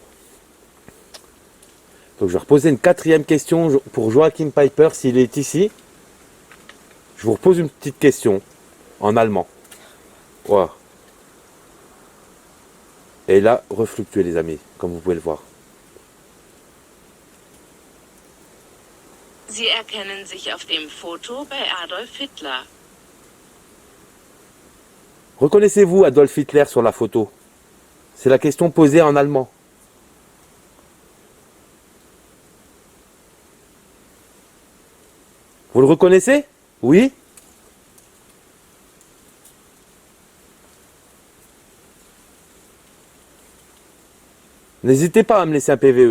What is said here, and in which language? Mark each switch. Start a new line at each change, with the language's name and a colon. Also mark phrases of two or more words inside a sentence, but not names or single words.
French: Donc, je vais reposer une 4e question pour Joachim Piper, s'il est ici. Je vous repose une petite question en allemand. Voilà. Et là, refluctuez, les amis, comme vous pouvez le voir.
German: Sie erkennen sich auf dem Foto bei Adolf Hitler.
French: Reconnaissez-vous Adolf Hitler sur la photo? C'est la question posée en allemand. Vous le reconnaissez? Oui? N'hésitez pas à me laisser un PVE.